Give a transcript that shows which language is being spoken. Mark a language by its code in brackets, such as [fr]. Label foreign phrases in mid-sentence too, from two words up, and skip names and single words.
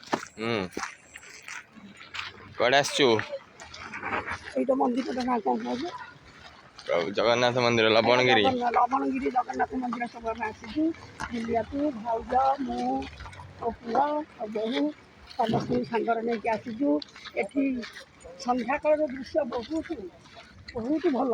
[or] କୁଆଡ଼େ ଆସିଛୁ? [bn] এইটা মন্দিরটা না কম হবে [or] ଜଗନ୍ନାଥ ମନ୍ଦିର ଲବଣଗିରି। ଲବଣଗିରି ଜଗନ୍ନାଥ ମନ୍ଦିର ସବୁ ଆମେ ଆସିଛୁ ବୁଲିବାକୁ। ଭାଉଜ ମୁଁ ମୋ ପୁଅ ମୋ ବୋହୂ ସମସ୍ତଙ୍କୁ ସାଙ୍ଗରେ ନେଇକି ଆସିଛୁ। ଏଠି ସନ୍ଧ୍ୟାକାଳର ଦୃଶ୍ୟ ବହୁତ ବହୁତ ଭଲ।